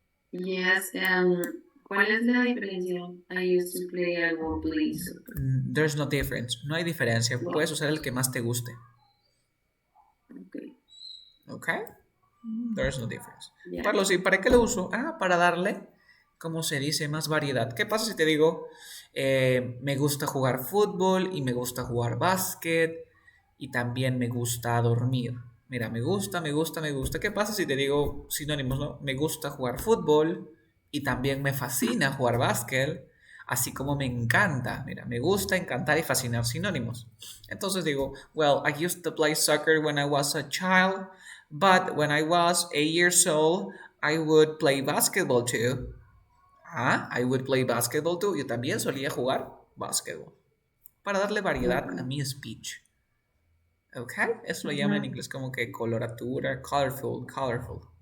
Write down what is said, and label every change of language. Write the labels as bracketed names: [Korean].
[Spanish] Yes, ¿cuál es la diferencia? [English] I used to play, I won't play soccer. There's no difference. [Spanish] No hay diferencia. [English] No. [Spanish] Puedes usar el que más te guste. [English] Okay. Okay? There's no difference. Yeah. [Spanish] ¿Para qué lo uso? Para darle, como se dice, más variedad. ¿Qué pasa si te digo, me gusta jugar fútbol y me gusta jugar básquet y también me gusta dormir? Mira, me gusta, me gusta, me gusta. ¿Qué pasa si te digo sinónimos, no? Me gusta jugar fútbol y también me fascina jugar básquet, así como me encanta. Mira, me gusta, encantar y fascinar sinónimos. [English] Entonces digo, well, I used to play soccer when I was a child, but when I was 8 years old, I would play basketball too. I would play basketball too. [Spanish] Yo también solía jugar básquetbol. Para darle variedad a mi speech. ¿Ok? Eso lo llaman en inglés como que coloratura, [English] colorful, colorful.